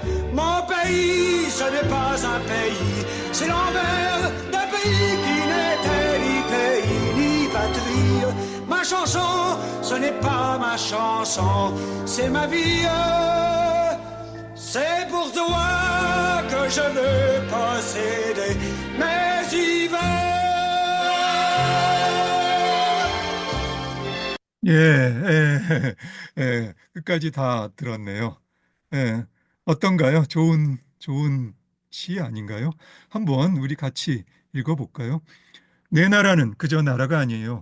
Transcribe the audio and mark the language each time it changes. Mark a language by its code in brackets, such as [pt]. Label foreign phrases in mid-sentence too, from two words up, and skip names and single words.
[fr] Mon pays, ce n'est pas un pays, c'est l'envers d'un pays qui n'était ni pays ni patrie. Ma chanson, ce n'est pas ma chanson, c'est ma vie. C'est pour toi que je veux posséder mes hivers. [ko] 끝까지 다 들었네요. 예, 어떤가요? 좋은 시 아닌가요? 한번 우리 같이 읽어볼까요? 내 나라는 그저 나라가 아니에요.